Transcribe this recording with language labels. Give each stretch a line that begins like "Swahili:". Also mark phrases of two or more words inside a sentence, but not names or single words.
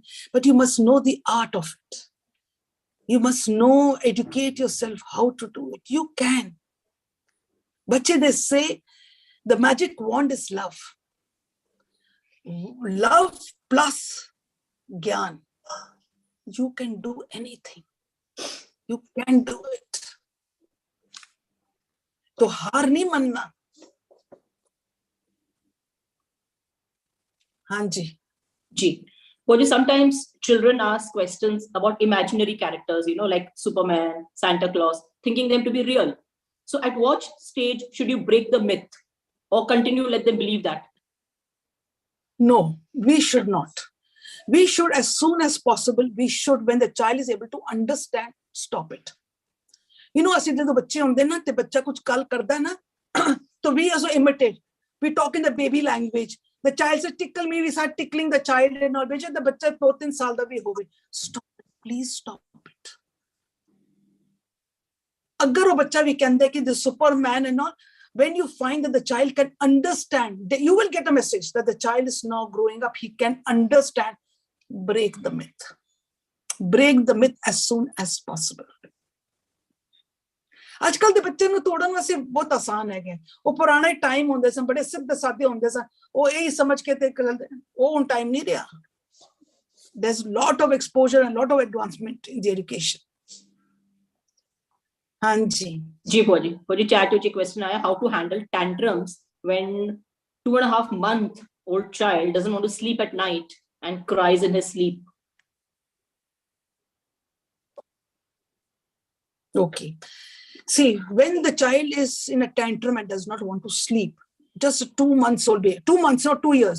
English: But you must know the art of it. You must know, educate yourself how to do it. You can. Bache, they say the magic wand is love. Love plus gyan. You can do anything. You can do it.
Hindi: तो हार नहीं मानना. हाँ जी. Ji.
English: Well, sometimes children ask questions about imaginary characters, like Superman, Santa Claus, thinking them to be real. So at what stage should you break the myth or continue to let them believe that? No, we should not. We should, as soon as possible, when the child is able to understand, stop it.
Punjabi: ਅਸੀਂ ਜਦੋਂ ਬੱਚੇ ਹੁੰਦੇ ਨਾ ਤੇ ਬੱਚਾ ਕੁਝ ਗੱਲ ਕਰਦਾ ਨਾ
English: so we also imitate. We talk in the baby language. The child says, tickle me, we start tickling the child and all.
Punjabi: The ਬੱਚਾ 2-3 ਸਾਲ ਦਾ ਵੀ ਹੋਵੇ.
English: Stop it. Please stop it.
Punjabi: ਅਗਰ ਉਹ ਬੱਚਾ ਵੀ ਕਹਿੰਦਾ ਕਿ
English: the Superman and all, when you find that the child can understand, you will get a message that the child is now growing up. He can understand. Break the myth. Break the myth as soon as possible.
Punjabi: ਅੱਜਕੱਲ ਦੇ ਬੱਚੇ ਨੂੰ ਤੋੜਨ ਵਾਸਤੇ ਬਹੁਤ ਆਸਾਨ ਹੈਗੇ. ਉਹ ਪੁਰਾਣੇ ਟਾਈਮ ਹੁੰਦੇ ਸਨ, ਬੜੇ ਸਿੱਧੇ ਸਾਦੇ ਹੁੰਦੇ ਸਨ. ਉਹ ਇਹੀ ਸਮਝ ਕੇ ਤੇ ਉਹ ਹੁਣ ਟਾਈਮ ਨਹੀਂ ਰਿਹਾ.
English: There's a lot of exposure and a lot of advancement in the education.
Punjabi: ਹਾਂਜੀ. जी Bhua Ji. Bhua Ji, chat ਵਿੱਚ question ਆਇਆ,
English: how to handle tantrums when 2.5 month old child doesn't want to sleep at night and cries in his sleep. Okay. See, when the child is in a tantrum and does not want to sleep, just 2 months old baby, 2 months or 2 years?